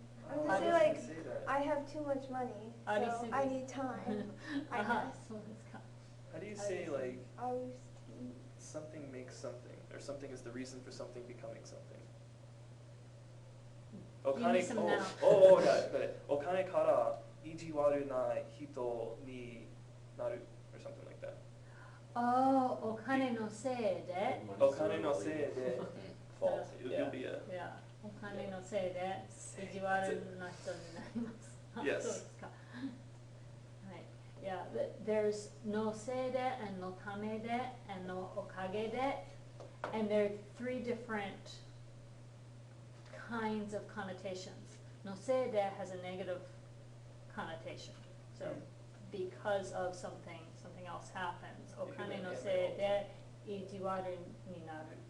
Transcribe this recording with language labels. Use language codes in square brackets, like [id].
[en] I'm just saying like say that. I have too much money, so [ja] Arisugi. [en] I need time. I あは guess. [ja] そうですか。 [en] How do you say like Arusuki. something makes something, or something is the reason for something becoming something? Give me some now. got it. [ja] お金から意地悪な人になる [en] or something like that. [ja] お金のせいで、お金のせいで [en] False. you'll be a [ja] いや、お金のせいで意地悪な人になります。あ [en] Yes. [ja] そうですか。はい。 [en] Yeah, there's のせいで and のためで and のおかげで and there are three different kinds of connotations. のせいで has a negative connotation. So because of something else happens. [ja] お金のせいで意地悪になる。